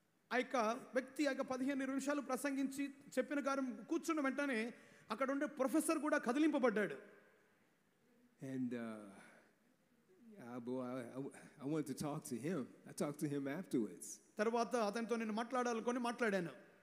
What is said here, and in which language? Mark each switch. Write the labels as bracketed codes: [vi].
[te] ఆ యొక్క వ్యక్తి ఆ యొక్క 15 నిమిషాలు ప్రసంగించి చెప్పిన కార్యం కూర్చున్న వెంటనే అక్కడ ఉండే ప్రొఫెసర్ కూడా కదిలింపబడ్డాడు. [en] And I wanted to talk to him. I talked to him afterwards. [te] తర్వాత అతనితో నేను మాట్లాడాలనుకొని మాట్లాడాను.